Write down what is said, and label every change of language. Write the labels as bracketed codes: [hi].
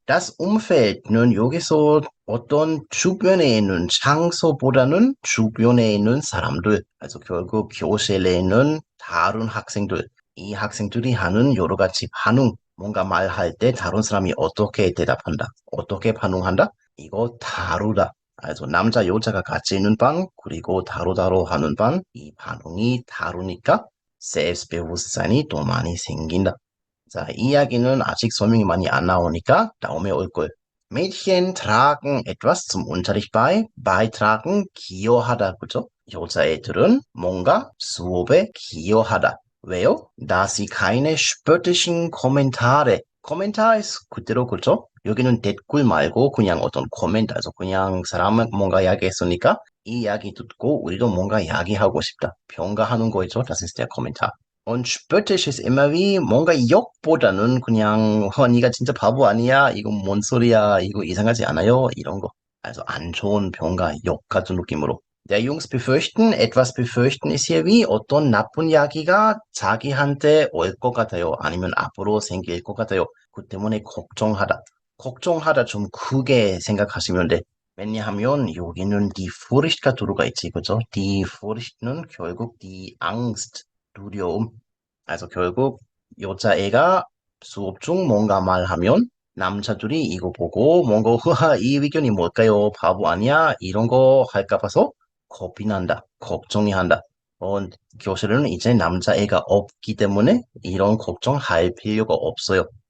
[ko] Das Umfeld는 여기서 어떤 주변에 있는 장소보다는 주변에 있는 사람들, also 결국 교실에 있는 다른 학생들, 이 학생들이 하는 여러 가지 반응, 뭔가 말할 때 다른 사람이 어떻게 대답한다, 어떻게 반응한다? 이거 다르다. also 남자 여자가 같이 있는 반 그리고 다르다로 하는 반 이 반응이 다르니까 selbstbewusstsein이 더 많이 생긴다. 자, 이 이야기는 아직 설명이 많이 안 나오니까 다음에 올 걸. [de] Mädchen tragen etwas zum Unterricht bei. [ko] beitragen 기여하다 그죠? 여자애들은 뭔가 수업에 기여하다. 왜요? [de] Da sie keine spöttischen Kommentare. Kommentar ist [ko] 그대로 그죠? 여기는 댓글 말고 그냥 어떤 코멘트, also 그냥 사람은 뭔가 이야기했으니까 이 이야기 듣고 우리도 뭔가 이야기하고 싶다. 평가하는 거 있죠? [de] Das ist der Kommentar. Und spöttisch ist immer wie [ko] 뭔가 욕보다는 그냥 네가 진짜 바보 아니야? 이거 뭔 소리야? 이거 이상하지 않아요? 이런 거. Also 안 좋은 평가, 욕 같은 느낌으로. [de] Der Jungs befürchten, etwas befürchten ist hier wie [ko] 어떤 나쁜 이야기가 자기한테 올 것 같아요. 아니면 앞으로 생길 것 같아요. 그 때문에 걱정하다. 걱정하다 좀 크게 생각하시면 돼. 왜냐하면 여기는 die Furcht가 들어가 있지, 그죠? [de] Die Furcht는 결국 die Angst, 두려움. [ko] also 결국 여자애가 수업 중 뭔가 말하면 남자들이 이거 보고 뭔가 흐하 이 의견이 뭘까요? 바보 아니야? 이런 거 할까 봐서 겁이 난다. 걱정이 한다. 교실에는 이제 남자애가 없기 때문에 이런 걱정할 필요가 없어요.